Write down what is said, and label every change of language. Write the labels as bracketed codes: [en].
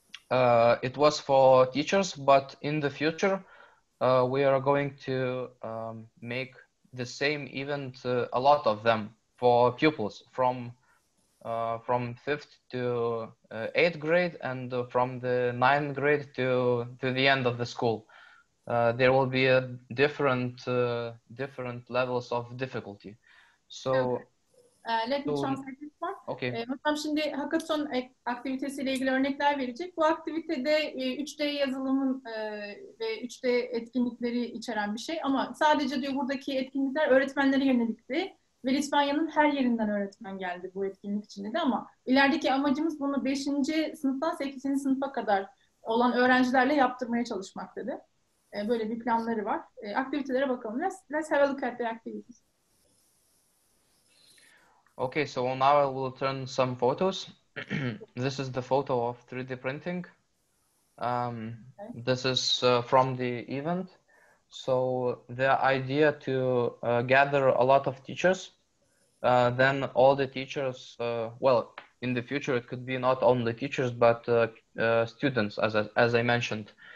[en] It was for teachers, but in the future we are going to make the same event, a lot of them, for pupils from 5th to 8th grade, and from the 9th grade to the end of the school. There will be a different levels of difficulty. So okay. Let me translate this one. Okay. [tr] Hocam şimdi hackathon aktivitesiyle ilgili örnekler verecek. Bu aktivitede 3D yazılımın ve 3D etkinlikleri içeren bir şey ama sadece diyor buradaki etkinlikler öğretmenlere yönelikti. Ve Litvanya'nın her yerinden öğretmen geldi bu etkinlik için dedi ama ilerideki amacımız bunu 5. sınıftan 8. sınıfa kadar olan öğrencilerle yaptırmaya çalışmak dedi. Böyle bir planları var. Aktivitelere bakalım. [en] Let's have a look at the activities. Okay, so now I will turn some photos. This is the photo of 3D printing. This is from the event. So the idea to gather a lot of teachers, then all the teachers, well, in the future it could be not only teachers but students, as I mentioned.